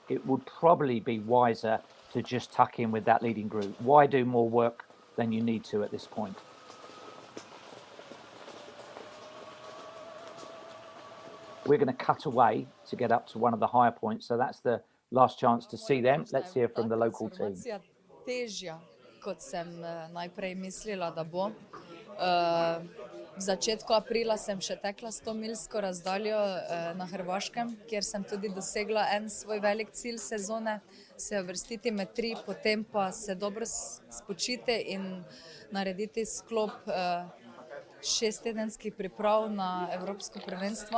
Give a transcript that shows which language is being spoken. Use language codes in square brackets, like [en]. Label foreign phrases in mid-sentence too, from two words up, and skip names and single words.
[en] It would probably be wiser to just tuck in with that leading group. Why do more work than you need to at this point? We're going to cut away to get up to one of the higher points. So that's the last chance to see them. Let's hear from the local team. [sl] Težja, kot sem najprej mislila, da bo. V začetku aprila sem še tekla 100-milsko razdaljo na Hrvaškem, kjer sem tudi dosegla en svoj velik cilj sezone, se uvrstiti med 3, potem pa se dobro spočiti in narediti sklop 6-tedenskih priprav na Evropsko prvenstvo.